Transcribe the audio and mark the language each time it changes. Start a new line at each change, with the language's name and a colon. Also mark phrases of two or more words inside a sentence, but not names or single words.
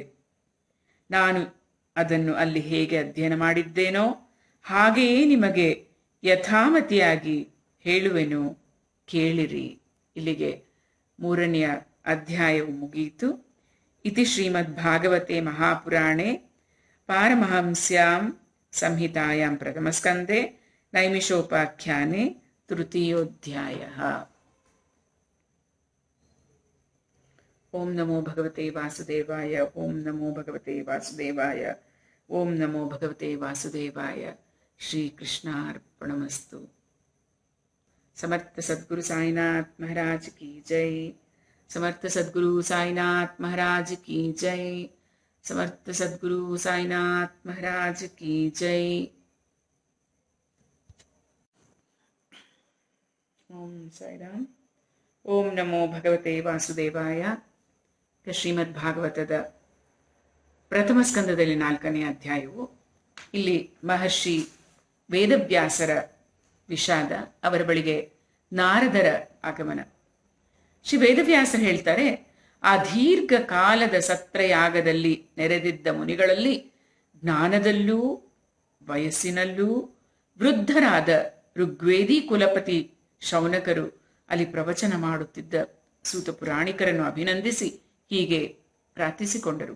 Kannada: ನಾನು ಅದನ್ನು ಅಲ್ಲಿ ಹೇಗೆ ಅಧ್ಯಯನ ಮಾಡಿದ್ದೇನೋ ಹಾಗೆಯೇ ನಿಮಗೆ ಯಥಾಮತಿಯಾಗಿ ಹೇಳುವೆನು, ಕೇಳಿರಿ. ಇಲ್ಲಿಗೆ 3ನೆಯ ಅಧ್ಯಾಯವು ಮುಗಿಯಿತು.
Sanskrit: ಇತಿ ಶ್ರೀಮದ್ ಭಾಗವತೆ ಮಹಾಪುರಾಣೆ ಪಾರಮಹಂಸ್ಯಾಂ ಸಂಹಿತಾಯಾಂ ಪ್ರಥಮಸ್ಕಂದೆ ನೈಮಿಷೋಪಾಖ್ಯಾನೆ ತೃತೀಯೋಧ್ಯಾಯಃ. ಓಂ ನಮೋ ಭಗವತೆ ವಾಸುದೇವಾಯ. ಓಂ ನಮೋ ಭಗವತೆ ವಾಸುದೇವಾಯ. ಓಂ ನಮೋ ಭಗವತೆ ವಾಸುದೇವಾಯ. ಶ್ರೀಕೃಷ್ಣಾರ್ಪಣಮಸ್ತು.
Hindi: समर्थ सद्गुरु साईनाथ महाराज की जय. समर्थ सद्गुरु साईनाथ महाराज की जय. समर्थ सद्गुरु साईनाथ महाराज की जय.
Sanskrit: ಓಂ ಸಾಯಿರಾಮ್. ಓಂ ನಮೋ ಭಗವತೆ ವಾಸುದೇವಾಯ.
Kannada: ಶ್ರೀಮದ್ ಭಾಗವತದ ಪ್ರಥಮ ಸ್ಕಂದದಲ್ಲಿ 4ನೇ ಅಧ್ಯಾಯವು. ಇಲ್ಲಿ ಮಹರ್ಷಿ ವೇದವ್ಯಾಸರ ವಿಷಾದ, ಅವರ ಬಳಿಗೆ ನಾರದರ ಆಗಮನ. ಶ್ರೀ ವೇದವ್ಯಾಸರು ಹೇಳ್ತಾರೆ, ಆ ದೀರ್ಘ ಕಾಲದ ಸತ್ರಯಾಗದಲ್ಲಿ ನೆರೆದಿದ್ದ ಮುನಿಗಳಲ್ಲಿ ಜ್ಞಾನದಲ್ಲೂ ವಯಸ್ಸಿನಲ್ಲೂ ವೃದ್ಧರಾದ ಋಗ್ವೇದಿ ಕುಲಪತಿ ಶೌನಕರು ಅಲ್ಲಿ ಪ್ರವಚನ ಮಾಡುತ್ತಿದ್ದ ಸೂತ ಪುರಾಣಿಕರನ್ನು ಅಭಿನಂದಿಸಿ ಹೀಗೆ ಪ್ರಾರ್ಥಿಸಿಕೊಂಡರು.